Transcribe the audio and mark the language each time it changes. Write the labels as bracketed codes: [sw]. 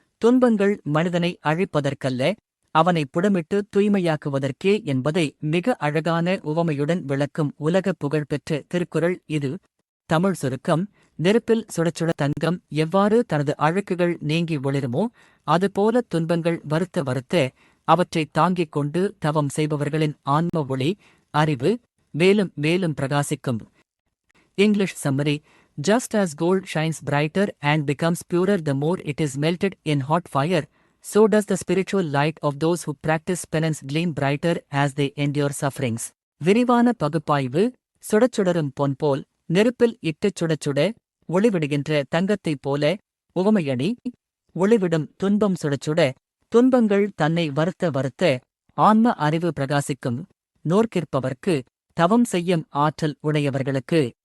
[ta] துன்பங்கள் மனிதனை அழிப்பதற்கல்ல, அவனை புடமிட்டு தூய்மையாக்குவதற்கே என்பதை மிக அழகான உவமையுடன் விளக்கும் உலக புகழ்பெற்ற திருக்குறள் இது. தமிழ் சுருக்கம். நெருப்பில் சுடச்சுட தங்கம் எவ்வாறு தனது அழுக்குகள் நீங்கி ஒளிருமோ, அதுபோல துன்பங்கள் வருத்த வருத்த அவற்றைத் தாங்கிக் கொண்டு தவம் செய்பவர்களின் ஆன்ம ஒளி, அறிவு மேலும் மேலும் பிரகாசிக்கும். [en] English summary. Just as gold shines brighter and becomes purer the more it is melted in hot fire, so does the spiritual light of those who practice penance gleam brighter as they endure sufferings. [ta] விரிவான பகுப்பாய்வு. சுடச்சுடரும் பொன்போல், நெருப்பில் இட்டுச் சுடச்சுட ஒளிவிடுகின்ற தங்கத்தைப் போல. உவமையணி. ஒளிவிடும் துன்பம் சுடச்சுட, துன்பங்கள் தன்னை வருத்த வருத்த ஆன்ம அறிவு பிரகாசிக்கும். நோர்க்கிற்பவர்க்கு, தவம் செய்யும் ஆற்றல் உடையவர்களுக்கு.